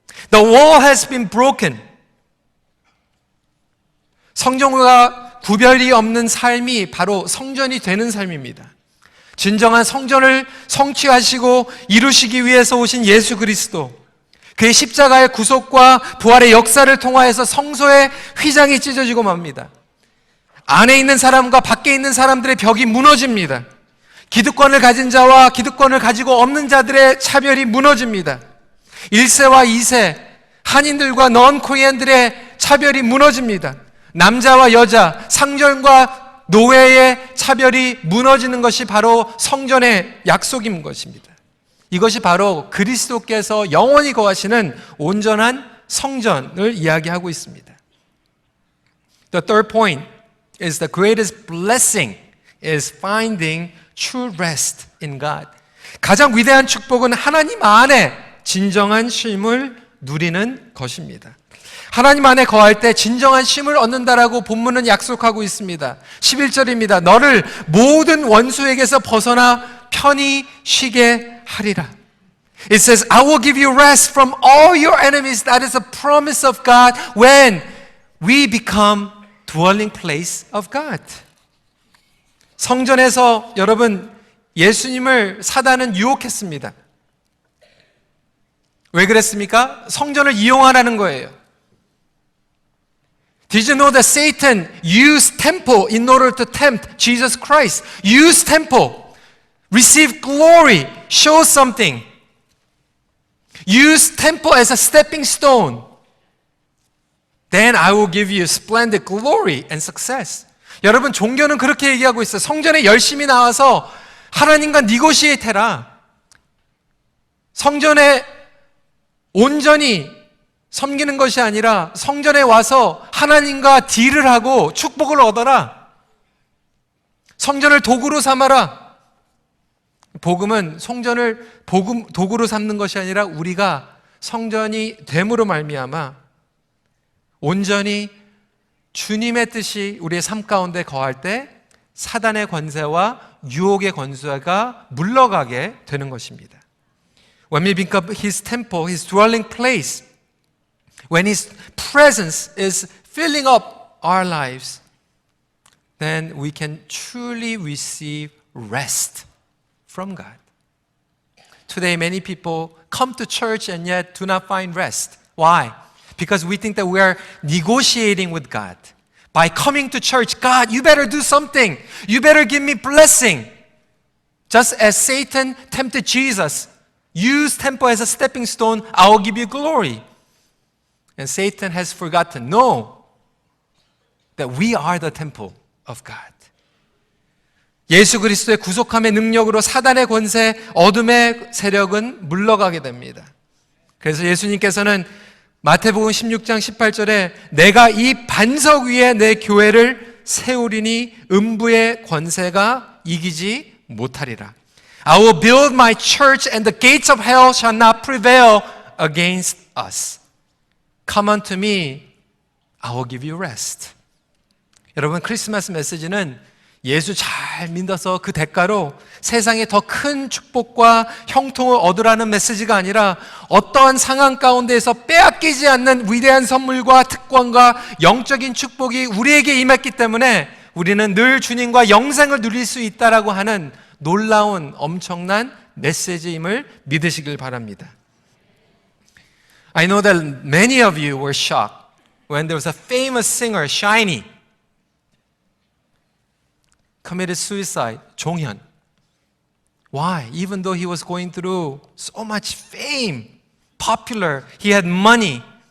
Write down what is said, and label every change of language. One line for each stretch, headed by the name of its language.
English: The wall has been broken.
Korean: 성전과 구별이 없는 삶이 바로 성전이 되는 삶입니다. 진정한 성전을 성취하시고 이루시기 위해서 오신 예수 그리스도, 그의 십자가의 구속과 부활의 역사를 통하여서 성소의 휘장이 찢어지고 맙니다. 안에 있는 사람과 밖에 있는 사람들의 벽이 무너집니다. 기득권을 가진 자와 기득권을 가지고 없는 자들의 차별이 무너집니다. 1세와 2세, 한인들과 넌 코리안들의 차별이 무너집니다. 남자와 여자, 상전과 노예의 차별이 무너지는 것이 바로 성전의 약속인 것입니다. 이것이 바로 그리스도께서 영원히 거하시는 온전한 성전을 이야기하고 있습니다.
English: The third point is the greatest blessing is finding true rest in God.
Korean: 가장 위대한 축복은 하나님 안에 진정한 쉼을 누리는 것입니다. 하나님 안에 거할 때 진정한 쉼을 얻는다라고 본문은 약속하고 있습니다. 11절입니다. 너를 모든 원수에게서 벗어나 편히 쉬게 하리라.
English: It says, I will give you rest from all your enemies. That is a promise of God when we become dwelling place of God.
Korean: 성전에서 여러분 예수님을 사단은 유혹했습니다. 왜 그랬습니까? 성전을 이용하라는 거예요.
English: Did you know that Satan used temple in order to tempt Jesus Christ? Use temple, receive glory, show something. Use temple as a stepping stone. Then I will give you splendid glory and success.
Korean: 여러분 종교는 그렇게 얘기하고 있어요. 성전에 열심히 나와서 하나님과 니고시에이트 해라. 성전에 온전히 섬기는 것이 아니라 성전에 와서 하나님과 딜을 하고 축복을 얻어라. 성전을 도구로 삼아라. 복음은 성전을 도구로 삼는 것이 아니라 우리가 성전이 됨으로 말미암아 온전히 주님의 뜻이 우리의 삶 가운데 거할 때 사단의 권세와 유혹의 권세가 물러가게 되는 것입니다.
English: When we become His temple, His dwelling place, when His presence is filling up our lives, then we can truly receive rest from God. Today, many people come to church and yet do not find rest. Why? Because we think that we are negotiating with God. By coming to church, God, you better do something. You better give me blessing. Just as Satan tempted Jesus, use temple as a stepping stone, I will give you glory. And Satan has forgotten, no, that we are the temple of God.
Korean: 예수 그리스도의 구속함의 능력으로 사단의 권세, 어둠의 세력은 물러가게 됩니다. 그래서 예수님께서는 마태복음 16장 18절에 내가 이 반석 위에 내 교회를 세우리니 음부의 권세가 이기지 못하리라.
English: I will build my church and the gates of hell shall not prevail against us. Come unto me, I will give you rest.
Korean: 여러분, 크리스마스 메시지는 예수 잘 믿어서 그 대가로 세상에 더 큰 축복과 형통을 얻으라는 메시지가 아니라 어떠한 상황 가운데에서 빼앗기지 않는 위대한 선물과 특권과 영적인 축복이 우리에게 임했기 때문에 우리는 늘 주님과 영생을 누릴 수 있다라고 하는 놀라운 엄청난 메시지임을 믿으시길 바랍니다.
English: I know that many of you were shocked when there was a famous singer, Shiny, committed suicide, 종현. Why? Even though he was going through so much fame, popular, he had money.